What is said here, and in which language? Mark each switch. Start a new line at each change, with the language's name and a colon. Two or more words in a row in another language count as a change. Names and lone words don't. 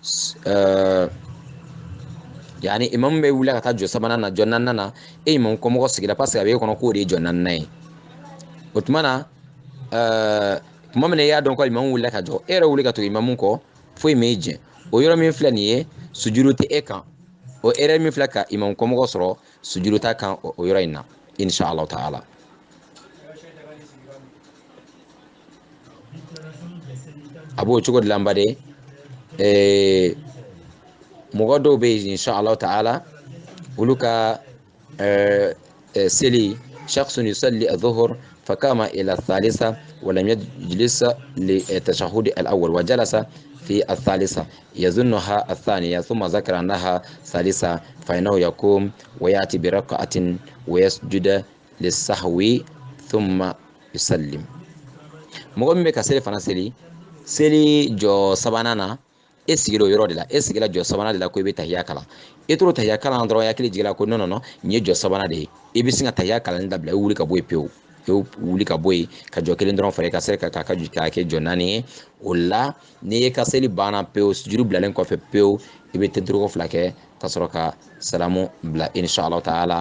Bambara: yani imamu bɛ wuli ka taa jɔ sabanan na jɔ naaninan na e imamu kɔmɔgɔ sigila
French: parce que
Bambara: a b'e kɔnɔ k'o de ye jɔ naaninan ye o tuma na kuma min y'a dɔn ko imamu wulila ka jɔ e yɛrɛ wuli ka to imamu kɔ foyi m'e jɛn o yɔrɔ min filɛ nin ye sujudu tɛ e kan o erreur min filɛ ka imamu kɔmɔgɔ sɔrɔ sujudu t'a kan o yɔrɔ in na
Arabic: إن شاء الله تعالى.
Bambara: A b'o cogo de la n baden mɔgɔ dɔw bɛ yen
Arabic: إن شاء الله تعالى
Bambara: olu ka
Arabic: seli شخص يصلي الظهر فقام إلى الثالثة ولم يجلس للتشهد الأول وجلس في الثالثة يظنها الثانية ثم ذكر أنها ثالثة فإنه يقوم ويأتي بركعة ويسجد للسهو ثم يسلم.
Bambara: mɔgɔ min bɛ ka seli fana seli jɔ sabanan na e sigila o yɔrɔ de la e sigila jɔ sabanan de la ko i bɛ tahiya kalan e t'o tahiya kalan dɔrɔn hakili jiginna ko non nin ye jɔ sabanan de ye i bɛ sin ka tahiya kalanni dabila i wuli ka bɔ yen pewu i wuli ka bɔ yen ka jɔ kelen dɔrɔn fara i ka seli ka kɛ jɔ naani ye o la n'i ye ka seli banna pewu sujudu bilalen kɔfɛ pewu i bɛ tɛntɛrɛko fila kɛ ka sɔrɔ ka salamu bila
Arabic: إن شاء الله تعالى.